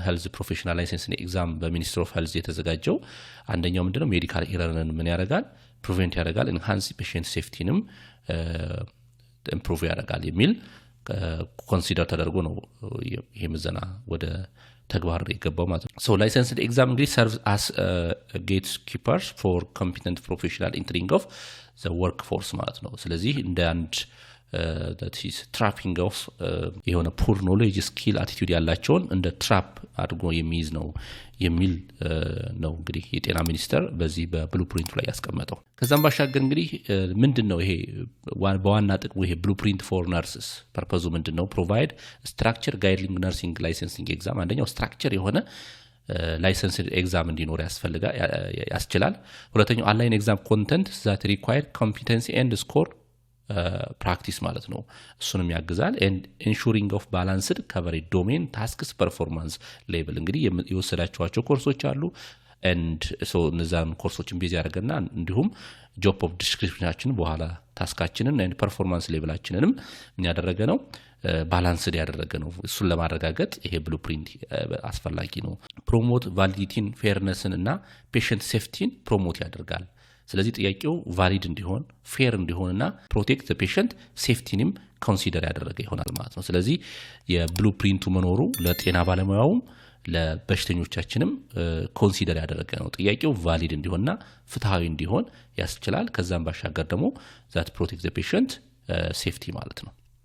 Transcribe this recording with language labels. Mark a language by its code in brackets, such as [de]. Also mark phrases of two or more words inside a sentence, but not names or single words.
[en] health professional license exam በminister of health [am] የተዘጋጀው አንደኛው ምንድን ነው [en] medical errorን [am] ምን ያደርጋል ፕሪቬንት ያደርጋል [en] enhance patient safetyም improve [am] ያደርጋል የሚል ኮንሲደር ተደርጎ ነው ይሄ ምዘና ወደ ተግባር የገባው ማለት ነው። [en] so license exam [am] እንግዲህ [en] serve as gate keepers for competent professional entering of the work force [am] ማለት ነው። ስለዚህ እንደ አንድ [en] that is trapping of [am] የሆነ [en] poor knowledge skill attitude [am] ያላቸውን እንደ ትራፕ አድርጎ የሚይዝ ነው የሚል ነው እንግዲህ የጤና ሚኒስቴር በዚህ በብሉፕሪንቱ ላይ ያስቀመጠው። ከዛም ባሻገር እንግዲህ ምንድነው ይሄ በዋና ጥቅሙ ይሄ [en] blueprint for nurses purposeኡ [am] ምንድነው? [en] provide structure guiding nursing licensing exam [am] አንደኛው ስትራክቸር የሆነ [en] license exam [am] እንዲኖር ያስችላል። ሁለተኛው [en] online exam content that require competency and score [am] ፕራክቲስ ማለት ነው። እሱንም ያግዛል። and [en] ensuring of balanced coverage domain tasks performance level [am] እንግዲህ የወሰዳችኋቸው ኮርሶች አሉ [en] and so [am] እነዛን ኮርሶችን ቤዝ ያደርገና እንዲሁም [en] job of [am] descriptionአችን በኋላ ታስካችንን [en] and performance level [am] አችንንም ምን ያደረገ ነው ባላንስድ ያደረገ ነው። እሱን ለማረጋገጥ ይሄ ብሉፕሪንት አስፈላጊ ነው። [en] promote validityን [am] ፌርነስን እና [en] patient safetyን promote [am] ያደርጋል። ስለዚህ ጥያቄው ቫሊድ እንዲሆን ፌር እንዲሆንና [en] protect the patient safetyም [am] ኮንሲደር ያደረገ ይሆናል ማለት ነው። ስለዚህ የብሉፕሪንቱ መኖሩ ለጤና ባለሙያውም ለበሽተኞቻችንም ኮንሲደር ያደረገ ነው። ጥያቄው ቫሊድ እንዲሆንና ፍትሃዊ እንዲሆን ያስችላል። ከዛም ባሻገር ደግሞ [en] that protect the patient safety [am] ማለት ነው።